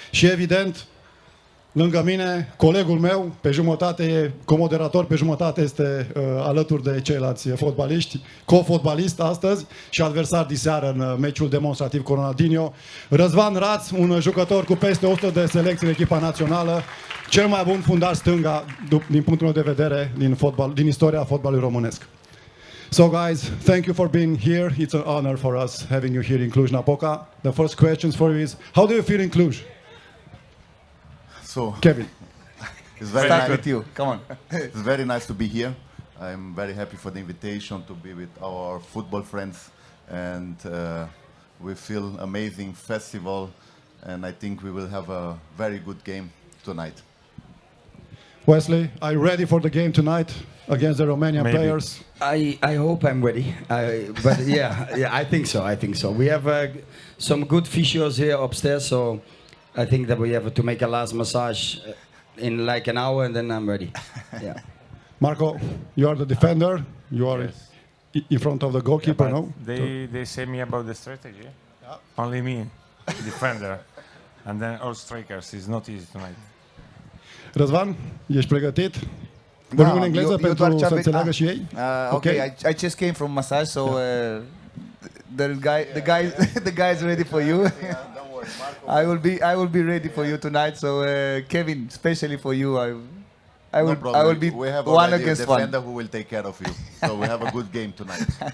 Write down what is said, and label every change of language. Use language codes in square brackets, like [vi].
[ro] Și evident, lângă mine, colegul meu, pe jumătate e comoderator, pe jumătate este alături de ceilalți fotbaliști, co-fotbalist astăzi și adversar diseară în meciul demonstrativ cu Ronaldinho. Răzvan, un jucător cu peste 100 de selecții în echipa națională, cel mai bun fundaș stânga, din punctul meu de vedere, din istoria fotbalului românesc. [en] So guys, thank you for being here. It's an honor for us having you here in Cluj-Napoca. The first questions for you is, how do you feel in Cluj? So, Kevin. it's very nice with you. Come on. It's very nice to be here. I'm very happy for the invitation to be with our football friends, and we feel amazing festival, and I think we will have a very good game tonight. Wesley, are you ready for the game tonight against the Romanian players? I hope I'm ready. But yeah, I think so. I think so. We have some good physios here upstairs, so I think that we have to make a last massage in like an hour, and then I'm ready. Yeah. Marco, you are the defender. You are in front of the goalkeeper, no? They say me about the strategy. Yeah. Only me, defender, and then all strikers. It's not easy tonight. [ro] Răzvan, ești pregătit? Vorbim în engleză pentru să înțeleagă și ei? [en] Okay, I just came from massage, so the guy is ready for you. Don't worry, Marco. I will be ready for you tonight. So Kevin, especially for you, I will be we have one already against a defender who will take care of you. So we have a good game tonight.